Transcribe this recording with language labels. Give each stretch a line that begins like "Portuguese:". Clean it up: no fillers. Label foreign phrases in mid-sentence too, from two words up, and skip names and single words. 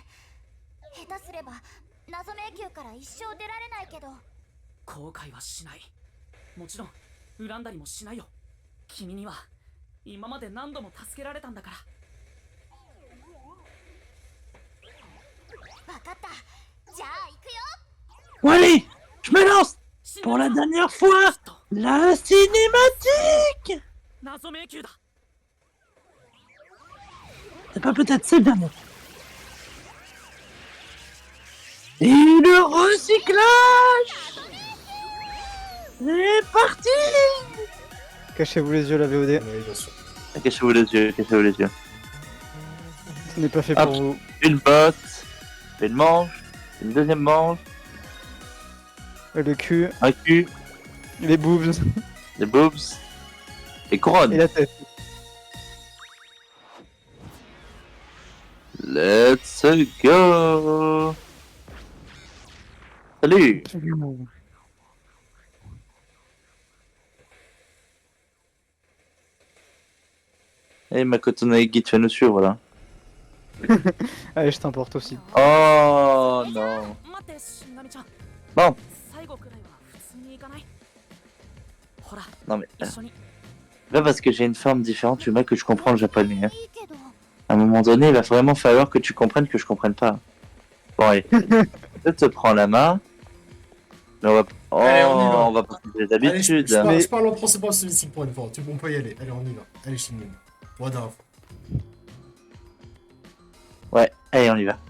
Japanese: 下手すれば謎迷宮から一生出られないけど。後悔はしない。もちろん恨んだりもしないよ。君には今まで何度も助けられたんだから。わかった。じゃあ行くよ。
French: Bon, allez, je me lance. Pour la dernière fois, la cinématique.
Japanese: 謎迷宮だ。
French: C'est pas peut-être, c'est le dernier. Et le recyclage. C'est parti. Cachez-vous les yeux, la VOD. Oui, bien sûr. Cachez-vous les yeux, cachez-vous les yeux. Ce n'est pas fait Hop. pour vous. Une botte, une manche, une deuxième manche, Le cul, un cul, les boobs des boobs, et couronne. et la tête.
English: Let's go.
French: Salut. Et Makoto Naegi, tu vas nous suivre là. Allez, je t'emporte aussi. Oh non.
Japanese: 待って死神ちゃん。
French: Bon,
Japanese: 最後くらいは普通に行かない。ほら、
French: non mais
Japanese: 一緒に。
French: là parce que j'ai une forme différente, tu vois que je comprends le japonais. Hein.
Japanese: いいけど。
French: À un moment donné, il va vraiment falloir que tu comprennes que je comprenne pas. Bon allez, je te prends la main. Mais on va, oh, Allez, on y va. on va pas faire les Allez, habitudes. je parle en principal cinématique pour une fois. On peut y aller. Allez, on y va. Allez, Shinmin. Pour la dernière fois. Ouais, allez, on y va.